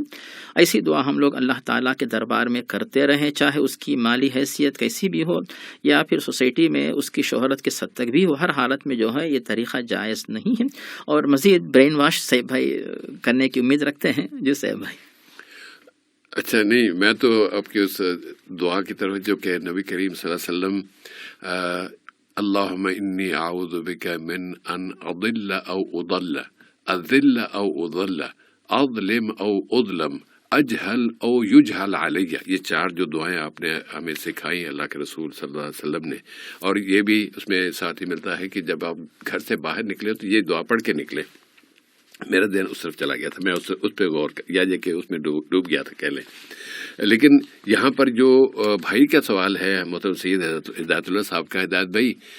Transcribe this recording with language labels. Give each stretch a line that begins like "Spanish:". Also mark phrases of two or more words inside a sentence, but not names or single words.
Urdu: ایسی دعا ہم لوگ اللہ تعالیٰ کے دربار میں کرتے رہیں، چاہے اس کی مالی حیثیت کیسی بھی ہو یا پھر سوسائٹی میں اس کی شہرت کے سد تک بھی ہو، ہر حالت میں جو ہے یہ طریقہ جائز نہیں ہے، اور مزید برین واش سیب بھائی کرنے کی امید رکھتے ہیں۔ جی سیب بھائی۔ اچھا، نہیں، میں تو آپ کی اس دعا کی طرف جو کہ نبی کریم
Arabic: صلی اللہ علیہ وسلم اللہم انی اعوذ بک من ان اضل او اضل، اذل او اضل، اظلم او اظلم، اجہل او یجہل علی،
Urdu: یہ 4 جو دعائیں آپ نے ہمیں سکھائی ہیں اللہ کے رسول
Arabic: صلی اللہ علیہ وسلم
Urdu: نے، اور یہ بھی اس میں ساتھ ہی ملتا ہے کہ جب آپ گھر سے باہر نکلے تو یہ دعا پڑھ کے نکلے۔ میرا ذہن اس طرف چلا گیا تھا، میں اس پہ غور یا کہ اس میں ڈوب گیا تھا کہہ لیں، لیکن یہاں پر جو بھائی کا سوال ہے محترم سید ہدایت اللہ صاحب کا، ہدایت بھائی،